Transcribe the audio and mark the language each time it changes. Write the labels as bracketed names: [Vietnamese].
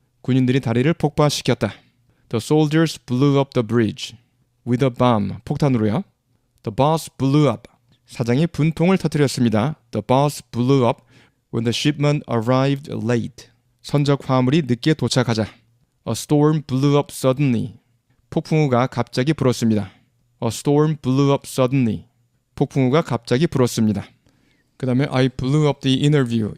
[Korean] 군인들이 다리를 폭파시켰다. [English] The soldiers blew up the bridge. With a bomb. [Korean] 폭탄으로요. [English] The boss blew up. [Korean] 사장이 분통을 터뜨렸습니다. [English] The boss blew up when the shipment arrived late. [Korean] 선적 화물이 늦게 도착하자. [English] A storm blew up suddenly. [Korean] 폭풍우가 갑자기 불었습니다. [English] A storm blew up suddenly. [Korean] 폭풍우가 갑자기 불었습니다. 그 다음에 [English] I blew up the interview.